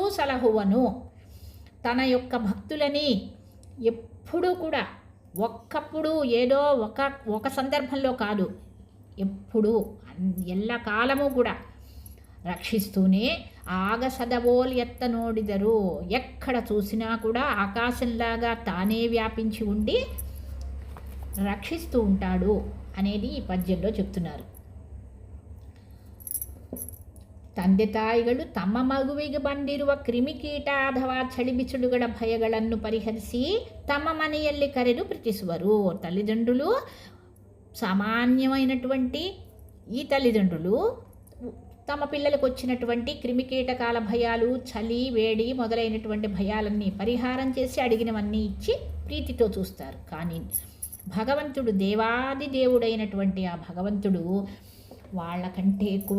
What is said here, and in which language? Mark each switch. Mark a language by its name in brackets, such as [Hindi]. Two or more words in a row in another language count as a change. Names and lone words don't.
[Telugu] సలహువను, తన యొక్క భక్తులని ఎప్పుడూ కూడా, ఒక్కప్పుడు ఏదో ఒక సందర్భంలో కాదు, ఎప్పుడూ ఎల్లకాలము కూడా రక్షిస్తూనే [Kannada] ಆಗ ಸದವೋಲ್ ಎತ್ತ ನೋಡಿದರು, [Telugu] ఎక్కడ చూసినా కూడా ఆకాశంలాగా తానే వ్యాపించి ఉండి రక్షిస్తూ ఉంటాడు అనేది ఈ పద్యంలో చెప్తున్నారు. [Kannada] ತಂದೆ ತಾಯಿಗಳು ತಮ್ಮ ಮಗುವಿಗೆ ಬಂದಿರುವ ಕ್ರಿಮಿಕೀಟ ಅಥವಾ ಚಳಿಬಿಸಿಲುಗಳ ಭಯಗಳನ್ನು ಪರಿಹರಿಸಿ ತಮ್ಮ ಮನೆಯಲ್ಲಿ ಕರೆದು ಪ್ರೀತಿಸುವರು. [Telugu] తల్లిదండ్రులు సామాన్యమైనటువంటి ఈ తల్లిదండ్రులు తమ పిల్లలకు వచ్చినటువంటి క్రిమికీటకాల భయాలు, చలి, వేడి మొదలైనటువంటి భయాలన్నీ పరిహారం చేసి అడిగినవన్నీ ఇచ్చి ప్రీతితో చూస్తారు. కానీ భగవంతుడు, దేవాది దేవుడైనటువంటి ఆ భగవంతుడు వాళ్ళకంటే ఎక్కువ.